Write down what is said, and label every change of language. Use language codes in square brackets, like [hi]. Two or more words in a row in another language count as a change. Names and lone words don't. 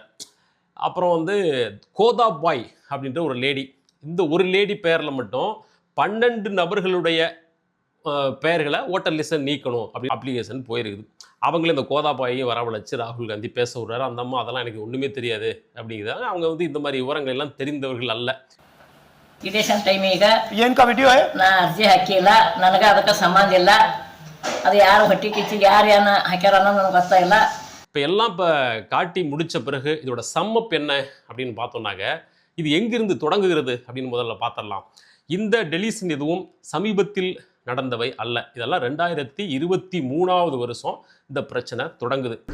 [ta] அப்புறம் வந்து கோதாபாய் அப்படின்ற ஒரு லேடி, இந்த ஒரு லேடி பேரில் மட்டும் 12 நபர்களுடைய பெயர்களை [en] voter listடை [ta] நீக்கணும் அப்படி அப்ளிகேஷன் போயிருக்குது. அவங்களே இந்த கோதாபாயையும் வரவழைச்சு ராகுல் காந்தி பேச விடுறாரு. அந்த அம்மா அதெல்லாம் எனக்கு ஒன்றுமே தெரியாது அப்படிங்கிறாங்க. அவங்க வந்து இந்த மாதிரி விவரங்கள் எல்லாம் தெரிந்தவர்கள் அல்ல. [en] election timeಗೆ [kn] ಏನ್ ಕಾ ವಿಡಿಯೋ ನಾ ಅರ್ಜಿ ಹಾಕಿಲ್ಲ, ನನಗೆ ಅದಕ್ಕೆ ಸಂಬಂಧ ಇಲ್ಲ. ಅದು ಯಾರು ಹೊಟ್ಟೆ ಕಿಚ್ಚಿಗೆ ಯಾರು ಏನು ಹಾಕ್ಯಾರ ಅನ್ನೋದು ನನಗೆ ಗೊತ್ತಾಗಿಲ್ಲ. [ta] இப்போ எல்லாம் இப்போ காட்டி முடித்த பிறகு இதோட சம்மப் என்ன அப்படின்னு பார்த்தோம்னாக்க, இது எங்கிருந்து தொடங்குகிறது அப்படின்னு முதல்ல பார்த்துடலாம். இந்த டெலிஷன் எதுவும் சமீபத்தில் நடந்தவை அல்ல. இதெல்லாம் 2023 வருஷம் இந்த பிரச்சனை தொடங்குது.